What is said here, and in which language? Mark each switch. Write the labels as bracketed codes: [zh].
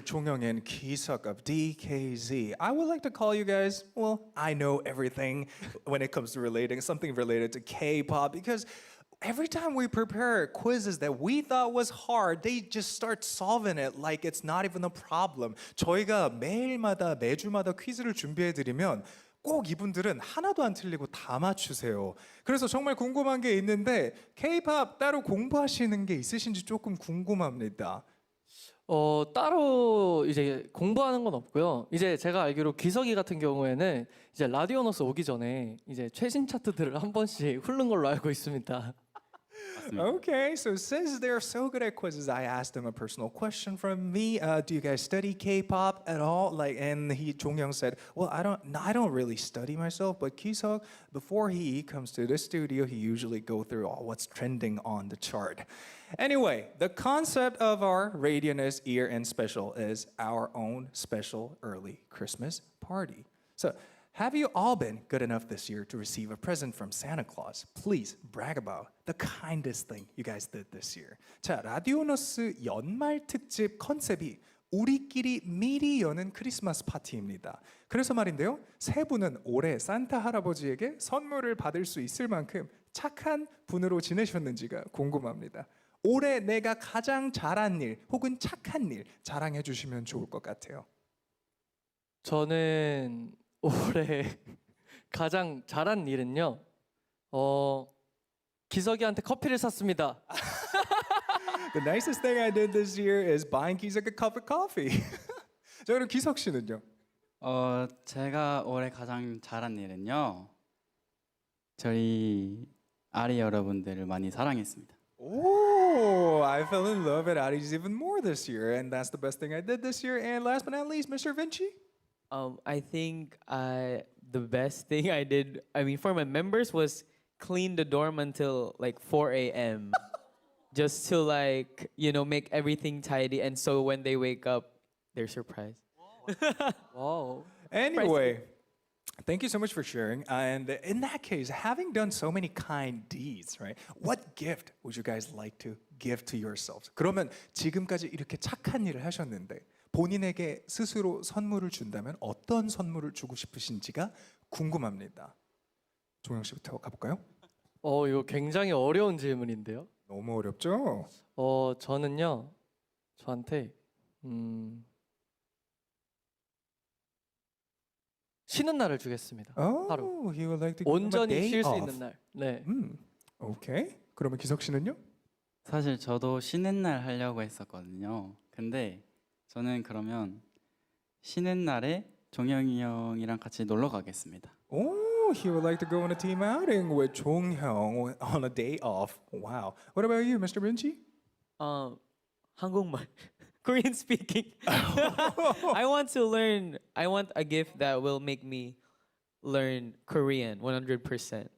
[en] Chongyoung and Kisuk of DKZ. I would like to call you guys, well, I know everything when it comes to relating, something related to K-pop because every time we prepare quizzes that we thought was hard, they just start solving it like it's not even a problem. [ko] 저희가 매주마다 퀴즈를 준비해드리면 꼭 이분들은 하나도 안 틀리고 다 맞추세요. 그래서 정말 궁금한 게 있는데 K-pop 따로 공부하시는 게 있으신지 조금 궁금합니다. 따로 이제 공부하는 건 없고요. 이제 제가 알기로 기석이 같은 경우에는 이제 라디오너스 오기 전에 이제 최신 차트들을 한 번씩 훑는 걸로 알고 있습니다. [en] Okay, so since they're so good at quizzes, I asked them a personal question from me. Do you guys study K-pop at all? And Jonghyun said, "Well, I don't really study myself, but Kisuk, before he comes to the studio, he usually go through all what's trending on the chart." Anyway, the concept of our Radionist year-end special is our own special early Christmas party. So, have you all been good enough this year to receive a present from Santa Claus? Please brag about the kindest thing you guys did this year. [ko] 자, 라디오너스 연말 특집 컨셉이 우리끼리 미리 여는 크리스마스 파티입니다. 그래서 말인데요, 세 분은 올해 산타 할아버지에게 선물을 받을 수 있을 만큼 착한 분으로 지내셨는지가 궁금합니다. 올해 내가 가장 잘한 일 혹은 착한 일 자랑해 주시면 좋을 것 같아요. 저는 올해 가장 잘한 일은요. 기석이한테 커피를 샀습니다. [en] The nicest thing I did this year is buying Kisuk a cup of coffee. [ko] 자, 그럼 기석 씨는요? 제가 올해 가장 잘한 일은요. 저희 아리 여러분들을 많이 사랑했습니다. [en] Oh, I fell in love at Aries even more this year, and that's the best thing I did this year. And last but not least, Mr. Vinci. I think the best thing I did, for my members was clean the dorm until like 4 a.m. just to make everything tidy, and so when they wake up, they're surprised. [ko] 와우. [en] Anyway, thank you so much for sharing. And in that case, having done so many kind deeds, right? What gift would you guys like to give to yourselves? [ko] 그러면 지금까지 이렇게 착한 일을 하셨는데 본인에게 스스로 선물을 준다면 어떤 선물을 주고 싶으신지가 궁금합니다. 종영 씨부터 가볼까요? 이거 굉장히 어려운 질문인데요. 너무 어렵죠? 저는요. 저한테 쉬는 날을 주겠습니다. 하루. [en] Oh, he would like to give him a [ko] 온전히 [en] day [ko] 쉴 수 [en] off. [ko] 있는 날. 네. 오케이. 그러면 기석 씨는요? 사실 저도 쉬는 날 하려고 했었거든요. 근데 저는 그러면 쉬는 날에 종영이 형이랑 같이 놀러 가겠습니다. [en] Oh, he would like to go on a team outing with Jonghyun on a day off. Wow. What about you, Mr. Vinci? [ko] 한국말. [en] Korean speaking. I want a gift that will make me learn Korean 100%.